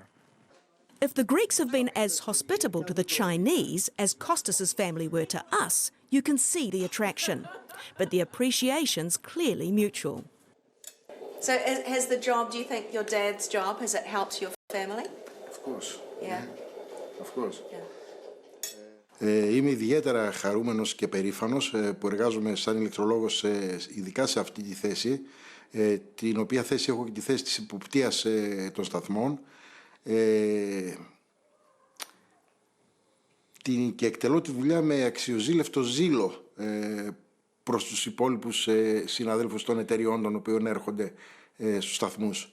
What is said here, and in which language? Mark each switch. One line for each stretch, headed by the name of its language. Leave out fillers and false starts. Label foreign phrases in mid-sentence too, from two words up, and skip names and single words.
English: If the Greeks have been as hospitable to the Chinese as Kostas's family were to us, you can see the attraction. But the appreciation's clearly mutual. So has the job, do you think your dad's job, has it helped your family? Of course. Yeah. Of course. Yeah.
Greek: Είμαι ιδιαίτερα χαρούμενος και περήφανος που εργάζομαι σαν ηλεκτρολόγος ειδικά σε αυτή τη θέση, την οποία θέση έχω και τη θέση της υποπτείας των σταθμών, και εκτελώ τη δουλειά με αξιοζήλευτο ζήλο προς τους υπόλοιπους συναδέλφους των εταιριών των οποίων έρχονται στους σταθμούς.